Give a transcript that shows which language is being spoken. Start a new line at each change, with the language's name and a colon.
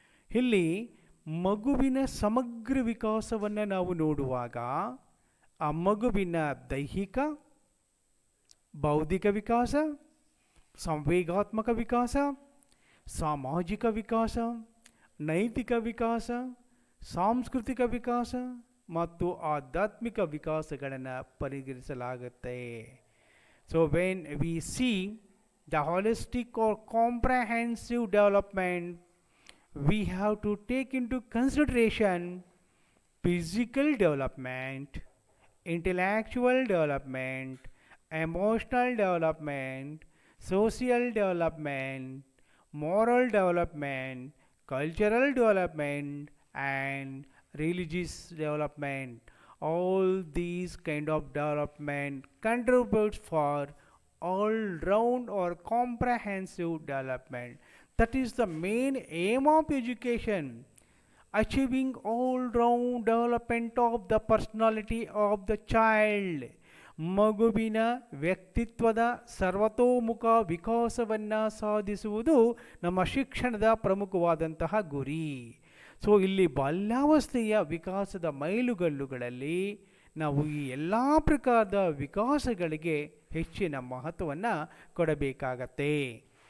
Kannada: ಇಲ್ಲಿ ಮಗುವಿನ ಸಮಗ್ರ ವಿಕಾಸವನ್ನು ನಾವು ನೋಡುವಾಗ ಆ ಮಗುವಿನ ದೈಹಿಕ, ಬೌದ್ಧಿಕ ವಿಕಾಸ, ಸಂವೇಗಾತ್ಮಕ ವಿಕಾಸ, ಸಾಮಾಜಿಕ ವಿಕಾಸ, ನೈತಿಕ ವಿಕಾಸ, ಸಾಂಸ್ಕೃತಿಕ ವಿಕಾಸ ಮತ್ತು ಆಧ್ಯಾತ್ಮಿಕ ವಿಕಾಸಗಳನ್ನು ಪರಿಗಣಿಸಲಾಗುತ್ತೆ.
English: So when we see the holistic or comprehensive development, we have to take into consideration physical development, intellectual development, emotional development, social development, moral development, cultural development, and religious development. All these kind of development contributes for all round or comprehensive development. That is the main aim of education, achieving all-round development of the personality of the child.
Kannada: ಮಗುವಿನ ವ್ಯಕ್ತಿತ್ವದ ಸರ್ವತೋಮುಖ ವಿಕಾಸವನ್ನು ಸಾಧಿಸುವುದು ನಮ್ಮ ಶಿಕ್ಷಣದ ಪ್ರಮುಖವಾದಂತಹ ಗುರಿ. So ಇಲ್ಲಿ ಬಾಲ್ಯಾವಸ್ಥೆಯ ವಿಕಾಸದ ಮೈಲುಗಲ್ಲುಗಳಲ್ಲಿ ನಾವು ಈ ಎಲ್ಲ ಪ್ರಕಾರದ ವಿಕಾಸಗಳಿಗೆ ಹೆಚ್ಚಿನ ಮಹತ್ವವನ್ನು ಕೊಡಬೇಕಾಗತ್ತೆ.